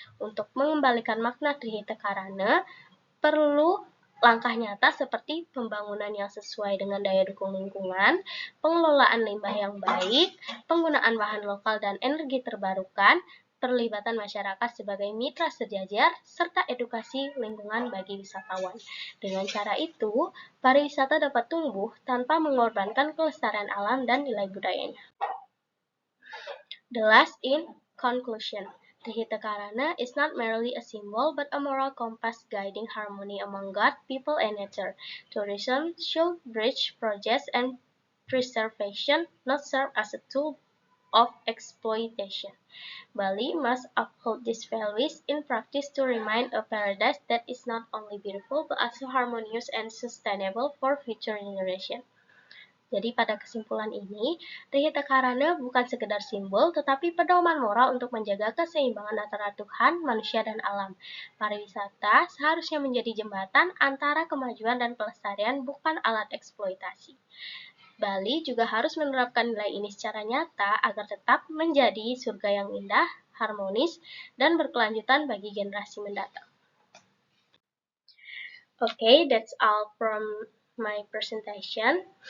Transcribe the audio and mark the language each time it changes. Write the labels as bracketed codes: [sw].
[id] Untuk mengembalikan makna Trihita Karana, perlu langkah nyata seperti pembangunan yang sesuai dengan daya dukung lingkungan, pengelolaan limbah yang baik, penggunaan bahan lokal dan energi terbarukan, perlibatan masyarakat sebagai mitra sejajar, serta edukasi lingkungan bagi wisatawan. Dengan cara itu, pariwisata dapat tumbuh tanpa mengorbankan kelestarian alam dan nilai budayanya. [en] The last in conclusion. Trihita Karana is not merely a symbol but a moral compass guiding harmony among God, people, and nature. Tourism should bridge progress and preservation, not serve as a tool of exploitation. Bali must uphold these values in practice to remain a paradise that is not only beautiful but also harmonious and sustainable for future generations. [id] Jadi pada kesimpulan ini, Trihita Karana bukan sekedar simbol, tetapi pedoman moral untuk menjaga keseimbangan antara Tuhan, manusia, dan alam. Pariwisata seharusnya menjadi jembatan antara kemajuan dan pelestarian, bukan alat eksploitasi. Bali juga harus menerapkan nilai ini secara nyata agar tetap menjadi surga yang indah, harmonis, dan berkelanjutan bagi generasi mendatang. [en] Okay, that's all from my presentation.